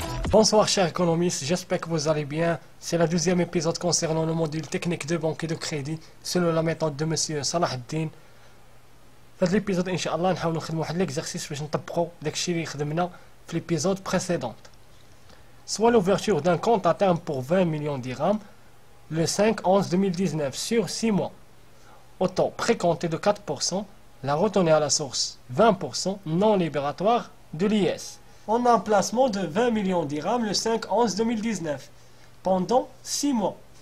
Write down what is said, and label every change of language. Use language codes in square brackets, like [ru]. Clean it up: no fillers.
[fr] Bonsoir chers économistes, j'espère que vous allez bien. C'est le deuxième épisode concernant le module technique de banque et de crédit selon la méthode de monsieur Salah Ad-Din. [ar] في هذا الابيزود ان شاء الله نحاولوا نخدموا واحد ليكزارسيس باش نطبقوا داكشي اللي خدمنا في ليبيزود بريسيدونت. [fr] Soit l'ouverture d'un compte à terme pour 20 millions de dirhams le 5/11/2019 sur 6 mois. Au taux précompté de 4%, la retenue à la source 20% non libératoire de l'IS. On a un placement de 20 millions de dirhams le 5/11/2019 pendant 6 mois.